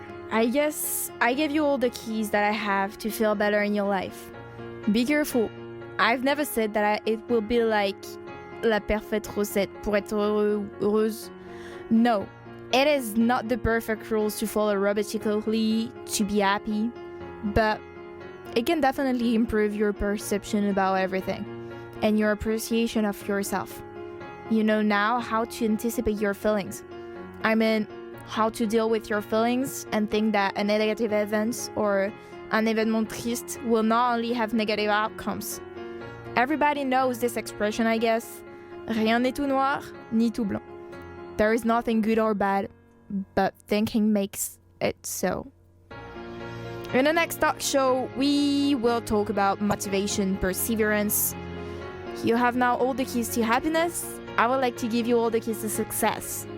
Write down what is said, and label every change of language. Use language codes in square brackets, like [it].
[en] I guess I gave you all the keys that I have to feel better in your life. Be careful. I've never said that it will be like [fr] la parfaite recette pour être heureuse. [en] No, it is not the perfect rules to follow robotically to be happy, but it can definitely improve your perception about everything and your appreciation of yourself. You know now how to anticipate your feelings. I mean, how to deal with your feelings and think that a negative event or [fr] un événement triste [en] will not only have negative outcomes. Everybody knows this expression, I guess. [fr] Rien n'est tout noir, ni tout blanc. [en] There is nothing good or bad, but thinking makes it so. In the next talk show, we will talk about motivation, perseverance. You have now all the keys to happiness. I would like to give you all the keys to success.